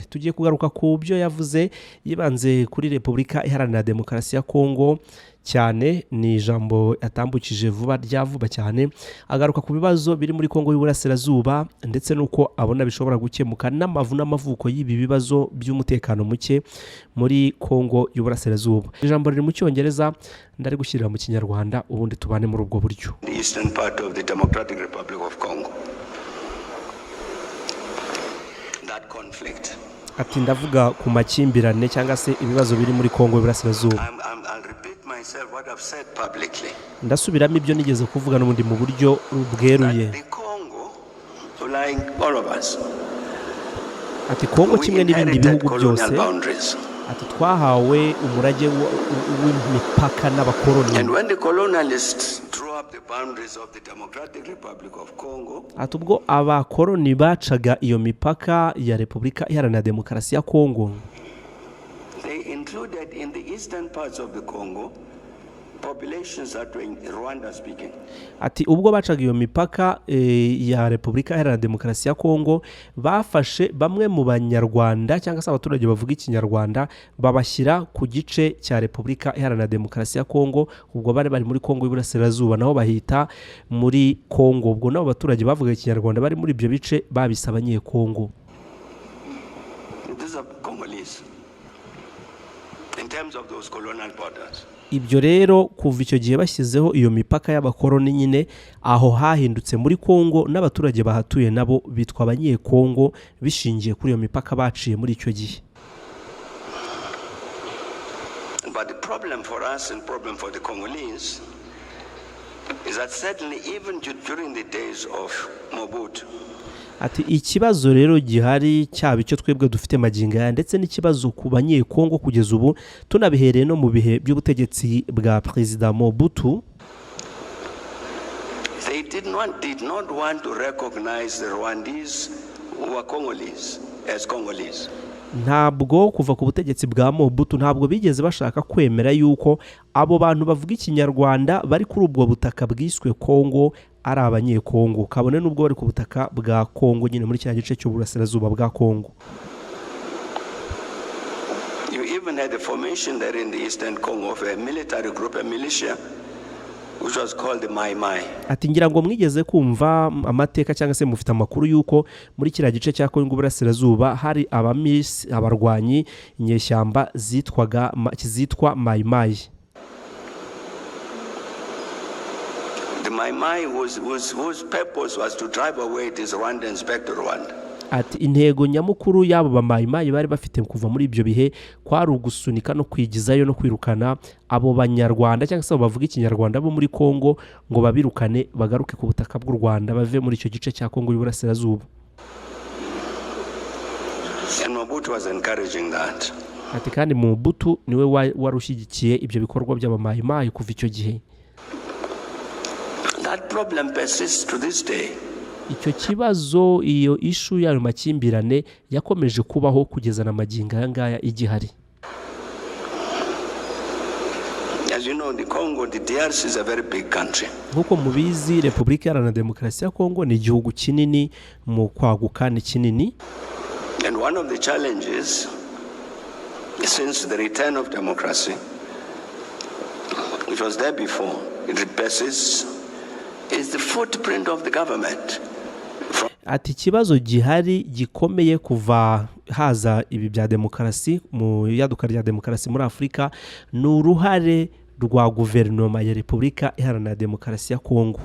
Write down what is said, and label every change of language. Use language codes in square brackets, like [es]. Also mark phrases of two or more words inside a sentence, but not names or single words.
[rw] Tugiye kugaruka ku byo yavuze yibanze kuri Repubulika Iharanira Demokarasi ya Kongo cyane, ni ijambo yatambukije vuba cyane, agaruka ku bibazo biri muri Kongo y'Uburasirazuba ndetse nuko abona bishobora gukemuka n'amavuko y'ibi bibazo by'umutekano muke muri Kongo y'Uburasirazuba. Ijambo riri mu Cyongereza ndari gushyirira mu Kinyarwanda ubundi tubane muri ubwo buryo. [en] The eastern part of the Democratic Republic of Congo. That conflict. [rw] Ati ndavuga ku makimbirane cyangwa se ibibazo biri muri Kongo y'Uburasirazuba. Ndasubiramo ibyo nigeze kuvuga n'ubundi mu buryo bweruye. Ati Kongo kimwe n'ibindi bihugu byose, ati twahawe umurage w'imipaka n'abakoloni. Ati ubwo abakoloni bacaga iyo mipaka ya Repubulika Iharanira Demokarasi ya Kongo, [en] included in the eastern parts of the Congo populations that were Rwanda speaking. [rw] Ati ubwo bacaga iyo mipaka ya Repubulika Iharanira Demokarasi ya Kongo, bafashe bamwe mu banyarwanda cyangwa se abaturage bavuga ikinyarwanda babashyira ku gice cya Repubulika Iharanira Demokarasi ya Kongo, ubwo bari muri Kongo y'Uburasirazuba naho bahita muri Kongo. Ubwo nabo abaturage bavuga ikinyarwanda bari muri ibyo bice babise abanyekongo. [en] In terms of those colonial borders. [rw] Ibyo rero kuva icyo gihe bashyizeho iyo mipaka y'abakoloni nyine, aho hahindutse muri Kongo n'abaturage bahatuye nabo bitwa abanyekongo bishingiye kuri iyo mipaka baciye muri icyo gihe. [en] But the problem for us and problem for the Congolese is that certainly even during the days of Mobutu, [rw] ati ikibazo rero gihari cyaba icyo twebwe dufite maginga ndetse n'ikibazo ku banyekongo kugeza ubu tunabihereye no mu bihe by'ubutegetsi bwa Perezida Mobutu, [en] they did not want to recognize the Rwandese who were Congolese as Congolese. [rw] Ntabwo kuva ku butegetsi bwa Mobutu ntabwo bigeze bashaka kwemera yuko abo bantu bavuga ikinyarwanda bari kuri ubwo butaka bwiswe Kongo ari abanyekongo, kabone n'ubwo bari ku butaka bwa Kongo nyine muri cya gice cy'Uburasirazuba bwa Kongo. [en] You even had a formation there in the eastern Congo of a military group, a militia, which was called the Mai Mai. [rw] Ati ngira ngo mwigeze kumva amateka cyangwa se mufite amakuru yuko muri kiriya gice cya Kongo y'Uburasirazuba hari abarwanyi inyeshyamba zitwa Mai Mai. [en] The Mai Mai whose purpose was to drive away these Rwandans back to Rwanda. [rw] Ati intego nyamukuru y'abo bamayimayi bari bafite kuva muri ibyo bihe kwari ugusunika no kwigizayo no kwirukana abo banyarwanda cyangwa se bavuga ikinyarwanda bo muri Kongo ngo babirukane bagaruke ku butaka bw'u Rwanda bave muri icyo gice cya Kongo y'Uburasirazuba. [en] And Mobutu was encouraging that. [rw] Ati kandi Mobutu niwe warushyigikiye ibyo bikorwa by'abamayimayi kuva icyo gihe. [en] That problem persists to this day. [rw] Icyo kibazo, iyo ishu y'ayo makimbirane yakomeje kubaho kugeza na maginga ngaya igihari. [en] As you know, the Congo, the DRC is a very big country. [rw] Nkuko mubizi Repubulika Iharanira Demokarasi ya Kongo ni igihugu kinini mu kwaguka ni kinini. [en] And one of the challenges since the return of democracy, which was there before, it persists, is the footprint of the government. [rw] Ati ikibazo gihari gikomeye kuva haza ibi bya demokarasi mu yaduka rya demokarasi muri Afrika ni uruhare rwa guverinoma ya Repubulika Iharanira Demokarasi ya Kongo.